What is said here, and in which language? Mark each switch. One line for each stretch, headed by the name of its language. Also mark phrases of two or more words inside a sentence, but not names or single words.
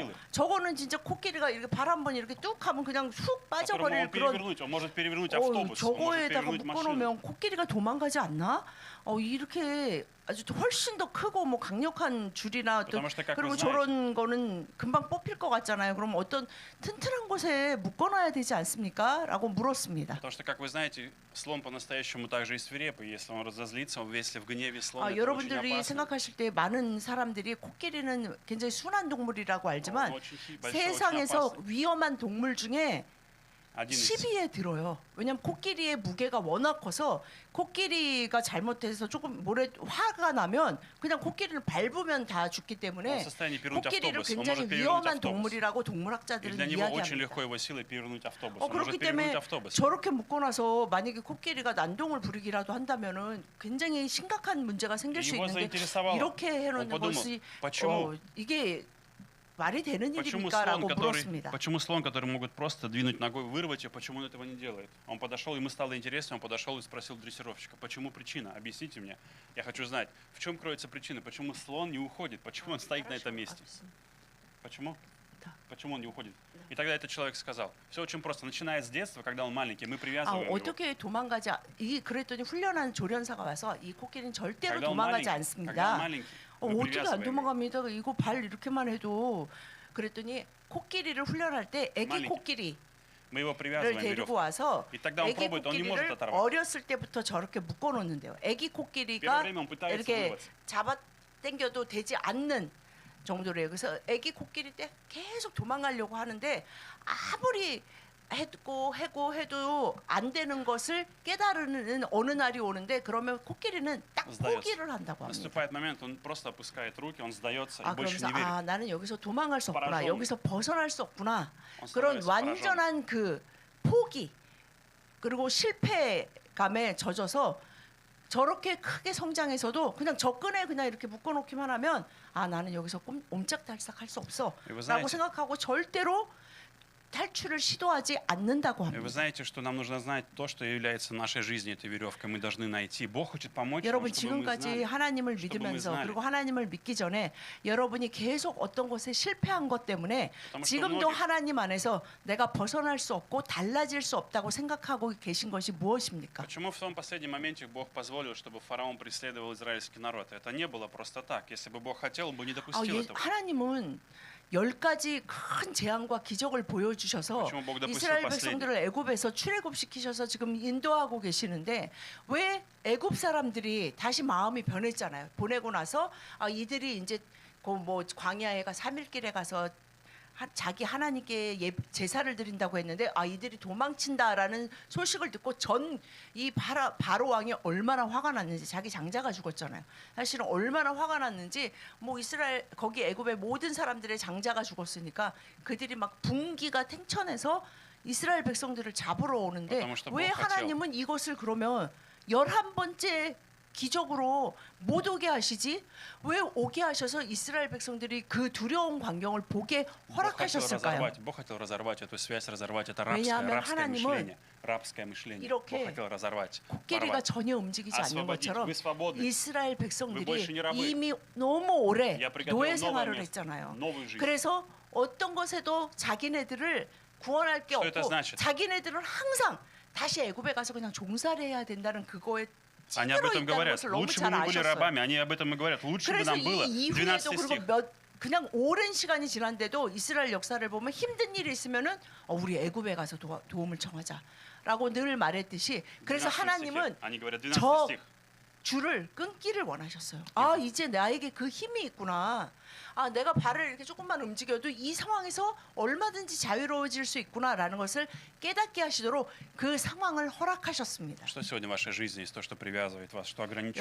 Russian: силы.
Korean: 저거는 진짜 코끼리가 이렇게 발 한번 이렇게 뚝 하면 그냥 훅
Russian: которому
Korean: 빠져버릴 그런.
Russian: он может перевернуть автобус, он может
Korean: 저거에다가
Russian: перевернуть машину.
Korean: 묶어놓으면 코끼리가 도망가지 않나? 이렇게 아주 훨씬 더 크고 뭐 강력한 줄이나 또
Russian: Потому что, как
Korean: 그리고
Russian: вы знаете,
Korean: 저런 거는 금방 뽑힐 것 같잖아요. 그럼 어떤 튼튼한 곳에 묶어놔야 되지 않습니까? 라고 물었습니다.
Russian: Потому что, как вы знаете, слон по-настоящему также и свирепый. Если он разозлится, если в гневе слон, это очень
Korean: 여러분들이
Russian: опасно.
Korean: 생각하실 때 많은 사람들이 코끼리는 굉장히 순한 동물이라고
Russian: Он
Korean: 알지만
Russian: очень большой, очень
Korean: 세상에서
Russian: опасный.
Korean: 위험한 동물 중에
Russian: Один из
Korean: 10위에 들어요. 왜냐하면 코끼리의 무게가 워낙 커서 코끼리가 잘못해서 조금 화가 나면 그냥 코끼리를 밟으면 다 죽기
Russian: он в
Korean: 때문에
Russian: состоянии перевернуть
Korean: 코끼리를
Russian: автобус. Он
Korean: 굉장히
Russian: может перевернуть
Korean: 위험한
Russian: автобус.
Korean: 동물이라고
Russian: И
Korean: 동물학자들은
Russian: для него очень
Korean: 이야기합니다.
Russian: легко его силой перевернуть автобус. Он
Korean: 그렇기
Russian: может перевернуть
Korean: 때문에
Russian: автобус.
Korean: 저렇게 묶어놔서 만약에 코끼리가 난동을 부리기라도 한다면은 굉장히 심각한 문제가 생길 수
Russian: Его
Korean: 있는데
Russian: заинтересовало.
Korean: 이렇게 해놓는
Russian: Он подумал,
Korean: 것이
Russian: почему?
Korean: 이게 말이 되는
Russian: Почему
Korean: 일입니까라고 물었습니다.
Russian: слон, который могут просто двинуть ногой, вырвать ее, почему он этого не делает? Он подошел, ему стало интересно, он подошел и спросил дрессировщика, почему причина? Объясните мне. Я хочу знать, в чем кроется причина, почему слон не уходит, почему он стоит на этом месте? Почему? Да. Почему он не уходит? И тогда этот человек сказал, все очень просто, начиная с детства, когда он маленький, мы привязываем его.
Korean: 어떻게 도망가지? 그랬더니 훈련한 조련사가 와서 이 코끼리는 절대로
Russian: Когда он
Korean: 도망가지
Russian: когда он
Korean: 않습니다.
Russian: маленький, мы
Korean: 어떻게 안
Russian: привязываем его.
Korean: 도망갑니다. 이거 발 이렇게만 해도 그랬더니 코끼리를 훈련할 때 애기 마리키. 코끼리를
Russian: Мы его привязываем
Korean: 데리고
Russian: веревкой.
Korean: 와서
Russian: И тогда он
Korean: 애기
Russian: пробует, он не может
Korean: 코끼리를
Russian: оторвать.
Korean: 어렸을 때부터 저렇게 묶어놓는데요. 애기
Russian: Первое
Korean: 코끼리가
Russian: время он пытается
Korean: 이렇게
Russian: вырваться.
Korean: 잡아 당겨도 되지 않는 정도래요. 그래서 애기 코끼리 때 계속 도망가려고 하는데 아무리 해도 안 되는 것을 깨달으는 어느 날이 오는데 그러면 코끼리는 딱
Russian: сдается.
Korean: 포기를 한다고 합니다.
Russian: Наступает момент, он просто опускает руки, он сдается и больше
Korean: 그러면서
Russian: не верит.
Korean: 나는 여기서 도망갈 수 없구나.
Russian: пораженный.
Korean: 여기서 벗어날 수 없구나.
Russian: Он
Korean: 그런
Russian: становится
Korean: 완전한 그 포기 그리고 실패감에 젖어서 저렇게 크게 성장해서도 그냥 접근에 그냥 이렇게 묶어놓기만 하면 나는 여기서 옴짝달싹 할 수 없어
Russian: Вы
Korean: 라고
Russian: знаете,
Korean: 생각하고 절대로 탈출을 시도하지 않는다고
Russian: вы
Korean: 합니다.
Russian: знаете, что нам нужно знать то, что является нашей жизнью, этой веревкой. Мы должны найти. Бог хочет помочь нам,
Korean: 여러분
Russian: чтобы мы
Korean: 지금까지
Russian: знали.
Korean: 하나님을
Russian: чтобы
Korean: 믿으면서
Russian: мы знали.
Korean: 그리고 하나님을 믿기 전에 여러분이 계속 어떤 것에 실패한 것 때문에
Russian: потому что
Korean: 지금도
Russian: многие-
Korean: 하나님 안에서 내가 벗어날 수 없고 달라질 수 없다고 생각하고 계신 것이 무엇입니까?
Russian: Почему в том последнем моменте Бог позволил, чтобы фараон преследовал израильский народ? Это не было просто так. Если бы Бог хотел, он бы не допустил этого.
Korean: 하나님은 10가지 큰 재앙과 기적을 보여주셔서
Russian: почему Бог допустил
Korean: 이스라엘
Russian: последний?
Korean: 백성들을 애굽에서 출애굽시키셔서 지금 인도하고 계시는데 왜 애굽 사람들이 다시 마음이 변했잖아요. 보내고 나서 이들이 이제 뭐 광야에가 3일길에 가서 자기 하나님께 제사를 드린다고 했는데 이들이 도망친다라는 소식을 듣고 이 바로 왕이 얼마나 화가 났는지 자기 장자가 죽었잖아요. 사실은 얼마나 화가 났는지 뭐 이스라엘 거기 애굽의 모든 사람들의 장자가 죽었으니까 그들이 막 분기가 탱천해서 이스라엘 백성들을 잡으러 오는데
Russian: потому что
Korean: 왜
Russian: Бог хотел.
Korean: 하나님은 이것을 그러면 11번째 기적으로 못 오게 하시지? 왜 오게 하셔서 이스라엘 백성들이 그 두려운 광경을 보게 허락하셨을까요?
Russian: Бог хотел разорвать эту связь, разорвать это рабское
Korean: 왜냐하면 하나님은
Russian: мышление. Бог
Korean: 이렇게
Russian: хотел разорвать,
Korean: 코끼리가
Russian: порвать.
Korean: 전혀 움직이지 않는
Russian: освободить.
Korean: 것처럼
Russian: Вы свободны.
Korean: 이스라엘
Russian: Вы больше не
Korean: 백성들이
Russian: рабы.
Korean: 이미 너무 오래
Russian: Я приготовил
Korean: 노예
Russian: новое
Korean: 생활을
Russian: место,
Korean: 했잖아요.
Russian: новую жизнь.
Korean: 그래서 어떤 것에도 자기네들을 구원할 게
Russian: Что это
Korean: 없고
Russian: значит?
Korean: 자기네들은 항상 다시 애굽에 가서 그냥 종살이 해야 된다는 그거에
Russian: Они об
Korean: 찌들어
Russian: этом
Korean: 있다는
Russian: говорят.
Korean: 것을 너무
Russian: Лучше бы
Korean: 잘
Russian: мы были
Korean: 아셨어요.
Russian: рабами. Они об этом и говорят. Лучше бы
Korean: 그래서
Russian: нам было.
Korean: 이 이후에도 12 그리고
Russian: стих.
Korean: 그냥 오랜 시간이 지난데도 이스라엘 역사를 보면 힘든 일이 있으면은 우리 애굽에 가서 도움을 청하자라고 늘 말했듯이 그래서
Russian: 12 стихе.
Korean: 하나님은
Russian: Они говорят, 12
Korean: 저
Russian: стих.
Korean: 줄을 끊기를 원하셨어요. 아 이제 나에게 그 힘이 있구나. 아 내가 발을 이렇게 조금만 움직여도 이 상황에서 얼마든지 자유로워질 수 있구나라는 것을 깨닫게 하시도록 그 상황을 허락하셨습니다.
Russian: Что сегодня в вашей жизни есть то, что привязывает вас, что ограничивает